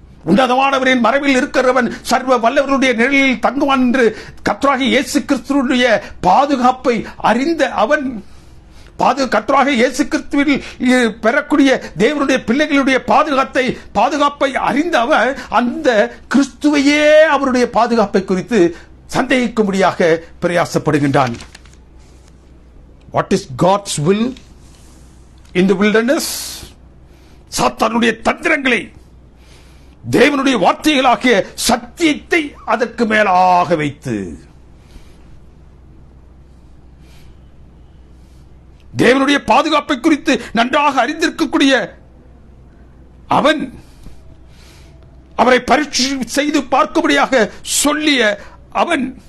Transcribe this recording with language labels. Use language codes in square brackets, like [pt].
[ta] உன்னதமானவரின் மறைவில் இருக்கிறவன் சர்வ வல்லவருடைய நிழலில் தங்குவான் என்று கர்த்தராகிய இயேசு கிறிஸ்துவினுடைய பாதுகாப்பை அறிந்த அவன், கர்த்தராகிய இயேசு கிறிஸ்துவில் பெறக்கூடிய தேவனுடைய பிள்ளைகளுடைய பாதுகாப்பை அறிந்த அவர் அந்த கிறிஸ்துவையே அவருடைய பாதுகாப்பை குறித்து சந்தேகிக்கும்படியாக பிரயாசப்படுகின்றான். [en] What is God's will in the wilderness? [ta] சாத்தானுடைய தந்திரங்களை தேவனுடைய வார்த்தைகளாகிய சத்தியத்தை அதற்கு மேலாக வைத்து, தேவனுடைய பாதுகாப்பை குறித்து நன்றாக அறிந்திருக்கக்கூடிய அவன் அவரை பரீட்சை செய்து பார்க்கும்படியாக சொல்லிய அவன்,